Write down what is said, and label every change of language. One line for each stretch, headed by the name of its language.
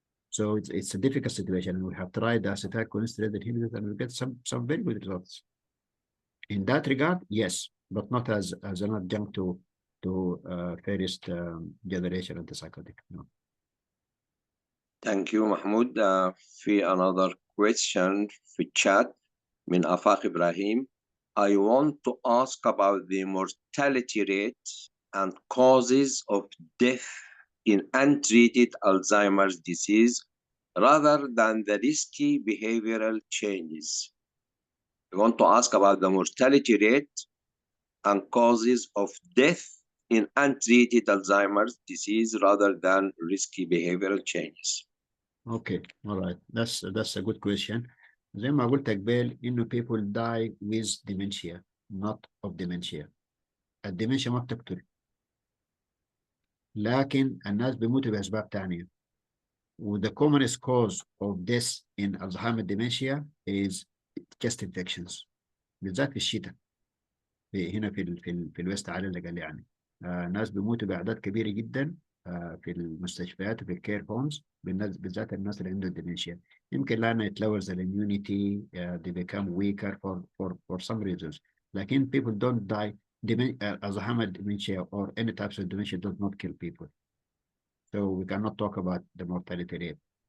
English: So it's a difficult situation, and we have tried the acetylcholinesterase inhibitors and we get some very good results. In that regard, yes, but not as an adjunct to first generation antipsychotic. No. Thank you, Mahmoud.
Arabic: في
English: another question
Arabic: في chat من آفاق إبراهيم.
English: I want to ask about the mortality rate and causes of death in untreated Alzheimer's disease rather than the risky behavioral changes. I want to ask about the mortality rate and causes of death in untreated Alzheimer's disease rather than risky behavioral changes. Okay, all right. That's a good question.
Arabic: زي ما قلت قبل إنه
English: people die with dementia, not of dementia.
Arabic: الديمنشيا ما بتقتل، لكن الناس بيموتوا بأسباب تانية.
English: The commonest cause of death in Alzheimer's dementia is chest infections،
Arabic: بالذات في الشتاء. هنا في الويست ايلاند قال يعني ناس بيموتوا باعداد كبيره جدا في المستشفيات وفي الكير هومز، بالذات الناس اللي عندهم ديمنشيا. يمكن لانه يتلوث الاميونيتي،
English: they become weaker for some reasons. لكن people don't die. Alzheimer's dementia or any types of dementia does not kill people. So we cannot talk about the mortality rate.